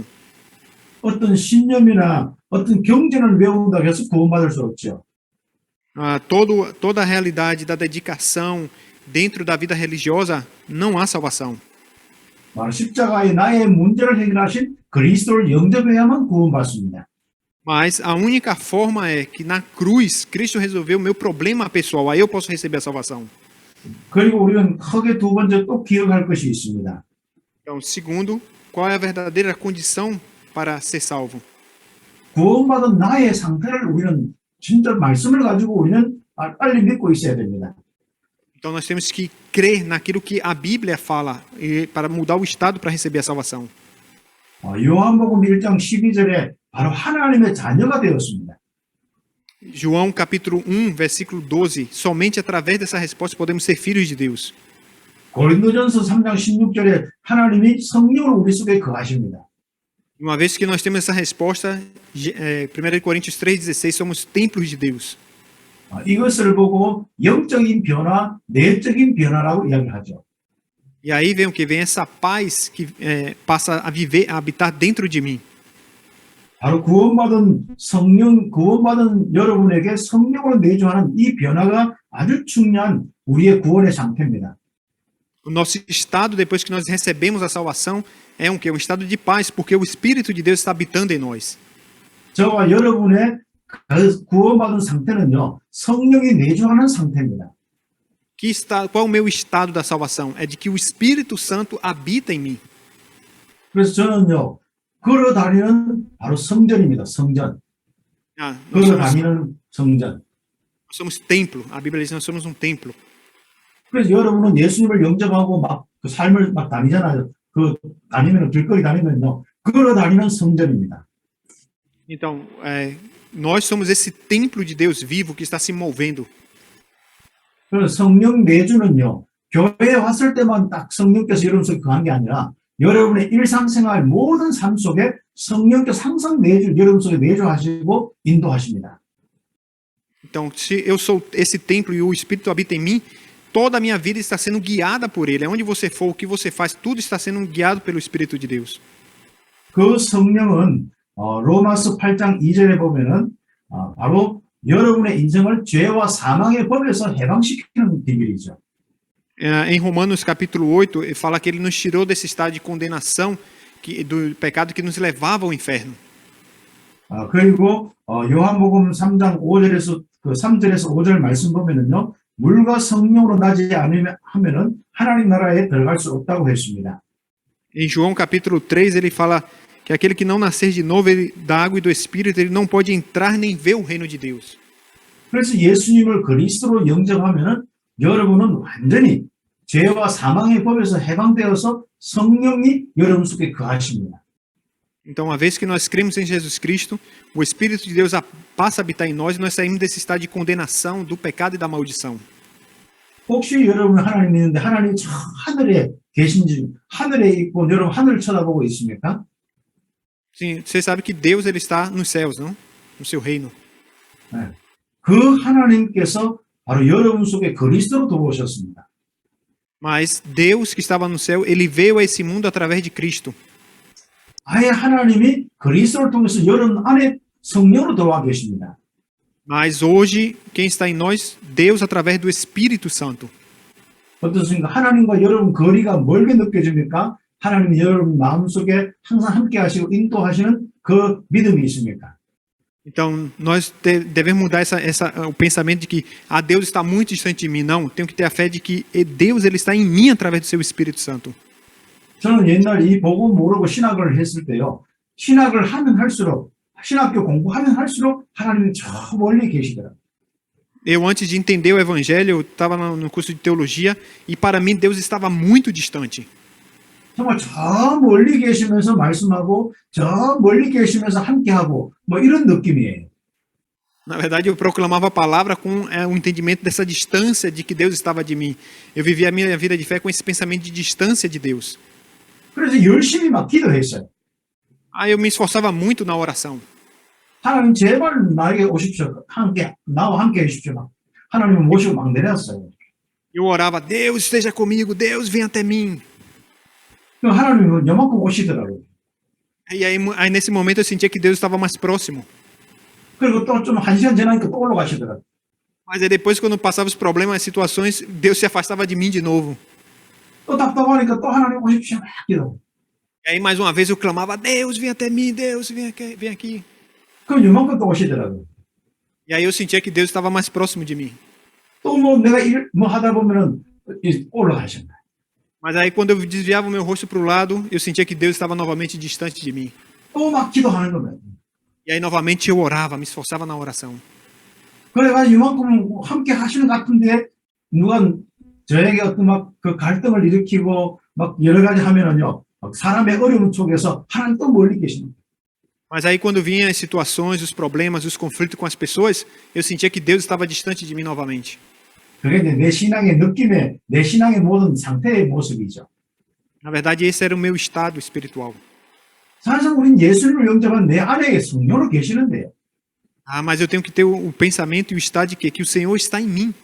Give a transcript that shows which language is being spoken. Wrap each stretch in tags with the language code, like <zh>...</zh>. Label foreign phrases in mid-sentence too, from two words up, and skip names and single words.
<ko>어떤 신념이나 어떤 경전을 외운다고 해서 구원받을 수 없죠.</ko> <pt>Toda a realidade da dedicação dentro da vida religiosa não há salvação.</pt> <ko>십자가에 나의 문제를 해결하신 그리스도를 영접해야만 구원받습니다.</ko> <pt>Mas a única forma é que na cruz Cristo resolveu o meu problema pessoal, aí eu posso receber a salvação.</pt> <ko>그리고 우리는 크게 두 번째 또 기억할 것이 있습니다.</ko> <pt>Então, segundo, qual é a verdadeira condição para ser salvo?</pt> <ko>구원받은 나의 상태를 우리는 진짜 말씀을 가지고 우리는 빨리 믿고 있어야 됩니다.</ko> <pt>Então nós temos que crer naquilo que a Bíblia fala para mudar o estado para receber a salvação.</pt> <ko>요한복음 1장 12절에 바로 하나님의 자녀가 되었습니다.</ko> <pt>João capítulo 1, versículo 12, somente através dessa resposta podemos ser filhos de Deus.</pt> <ko>고린도전서 3장 16절에 하나님이 성령을 우리 속에 거하십니다.</ko> <pt>Uma vez que nós temos essa resposta, 1 Coríntios 3,16, somos templos de Deus.</pt> <ko>이것을 보고 영적인 변화, 내적인 변화라고 이야기하죠.</ko> <pt>E aí vem o que? Vem essa paz que passa a viver, a habitar dentro de mim.</pt> <ko>바로 구원받은 여러분에게 성령으로 내주하는 이 변화가 아주 중요한 우리의 구원의 상태입니다.</ko> <pt>O nosso estado, depois que nós recebemos a salvação, é um estado de paz, porque o Espírito de Deus está habitando em nós.</pt> <ko>저와 여러분의 구원받은 상태는요, 성령이 내주하는 상태입니다.</ko> <pt>Qual é o meu estado da salvação? É de que o Espírito Santo habita em mim.</pt> <ko>그래서 저는요, 걸어 다니는 바로 성전입니다. 성전.</ko> <pt>Nós</pt> <ko>걸어 다니는 성전.</ko> <pt>somos templo. A Bíblia diz que nós somos um templo.</pt> <ko>그래서 여러분은 예수님을 영접하고 막 그 삶을 막 다니잖아요. 다니면 길거리 다니면요, 걸어 다니는 성전입니다.</ko> <pt>Então, nós somos esse templo de Deus vivo que está se movendo.</pt> <ko>그래서 성령 내주는요, 교회에 왔을 때만 딱 성령께서 여러분 속에 거한 게 아니라 여러분의 일상생활 모든 삶 속에 성령께서 항상 여러분 속에 내주하시고 인도하십니다.</ko> <pt>Então, se eu sou esse templo e o Espírito habita em mim, toda a minha vida está sendo guiada por Ele. Onde você for, o que você faz, tudo está sendo guiado pelo Espírito de Deus.</pt> <ko>그 성령은 로마서 8장 2절에 보면은 바로 여러분의 인생을 죄와 사망의 법에서 해방시키는 비밀이죠.</ko> <pt>Em Romanos capítulo 8, ele fala que ele nos tirou desse estado de condenação do pecado que nos levava ao inferno.</pt> <ko>그리고 요한복음 3장 5절에서 3절에서 5절 말씀 보면은요, 물과 성령으로 나지 않으면은 하나님 나라에 들어갈 수 없다고 했습니다.</ko> <pt>Em João capítulo 3, ele fala que aquele que não nascer de novo da água e do Espírito, ele não pode entrar nem ver o reino de Deus.</pt> <ko>그래서 예수님을 그리스도로 영접하면은 여러분은 완전히 죄와 사망의 법에서 해방되어서 성령이 여러분 속에 거하십니다.</ko> <pt>Então, uma vez que nós cremos em Jesus Cristo, o Espírito de Deus passa a habitar em nós e nós saímos desse estado de condenação, do pecado e da maldição.</pt> <ko>혹시 여러분 하나님 믿는데 하나님 저 하늘에 계신지, 하늘에 있고 여러분 하늘을 쳐다보고 있습니까?</ko> <pt>Sim, você sabe que Deus ele está nos céus, não? No seu reino.</pt> <ko>네. 그 하나님께서 바로 여러분 속에 그리스도로 들어오셨습니다.</ko> <pt>Mas Deus que estava no céu, ele veio a esse mundo através de Cristo.</pt> <ko>아예 하나님이 그리스도를 통해서 여러분 안에 성령으로 들어와 계십니다.</ko> <pt>Mas hoje, quem está em nós? Deus através do Espírito Santo.</pt> <ko>어떻습니까? ha나님과 여러분 거리가 멀게 느껴집니까? 하나님이 여러분 마음속에 항상 함께 하시고 인도하시는 그 믿음이 있습니까?</ko> <pt>Então, nós devemos mudar o pensamento de que Deus está muito distante de mim. Não, tenho que ter a fé de que Deus ele está em mim através do seu Espírito Santo.</pt> <ko>저는 옛날 이 복음 모르고 신학을 했을 때요. 신학을 하면 할수록, 신학교 공부하면 할수록 하나님이 저 멀리 계시더라고요.</ko> <pt>Eu, antes de entender o Evangelho, eu estava no curso de teologia e para mim Deus estava muito distante.</pt> <ko>정말 저 멀리 계시면서 말씀하고 저 멀리 계시면서 함께하고 뭐 이런 느낌이에요.</ko> <pt>Na verdade, eu proclamava a palavra com o entendimento dessa distância de que Deus estava de mim. Eu vivia a minha vida de fé com esse pensamento de distância de Deus.</pt> <ko>그래서 열심히 막 기도했어요.</ko> <pt>Aí eu me esforçava muito na oração.</pt> <ko>하나님 제발 나에게 오십시오. 나와 함께 해주십시오. 하나님을 모시고 막 내렸어요.</ko> <pt>Eu orava, Deus esteja comigo, Deus vem até mim.</pt> <ko>하나님은 요만큼 오시더라고요.</ko> <pt>E aí nesse momento eu sentia que Deus estava mais próximo.</pt> <ko>그리고 또 좀 한 시간 지나니까 또 올라가시더라고요.</ko> <pt>Mas aí depois, quando passava os problemas, as situações, Deus se afastava de mim de novo.</pt> <ko>또 답답하니까 또 하나님 오십시오. 막 기도.</ko> <pt>E aí mais uma vez eu clamava, Deus vem até mim, Deus vem aqui.</pt> <ko>그럼 요만큼 또 오시더라고요.</ko> <pt>E aí eu sentia que Deus estava mais próximo de mim.</pt> <ko>또 뭐 내가 뭐 하다 보면은 올라가신다.</ko> <pt>Mas aí quando eu desviava o meu rosto para o lado, eu sentia que Deus estava novamente distante de mim.</pt> <ko>또 막 기도하는 겁니다.</ko> <pt>E aí novamente eu orava, me esforçava na oração.</pt> <ko>그래가지고 이만큼 함께 하시는 것 같은데 누가 저에게 어떤 막 그 갈등을 일으키고 막 여러 가지 하면은요, 막 사람의 어려움 속에서 하나님 또 멀리 계시는 거예요.</ko> <pt>Mas aí quando vinha as situações, os problemas, os conflitos com as pessoas, eu sentia que Deus estava distante de mim novamente.</pt> <ko>그게 이제 내 신앙의 느낌의, 내 신앙의 모든 상태의 모습이죠.</ko> <pt>Na verdade, esse era o meu estado espiritual.</pt> <ko>사실상 우린 예수님을 영접한 내 안에 성령으로 계시는데요.</ko> <pt>Ah, mas eu tenho que ter o pensamento e o estado de quê? Que o Senhor está em mim.</pt>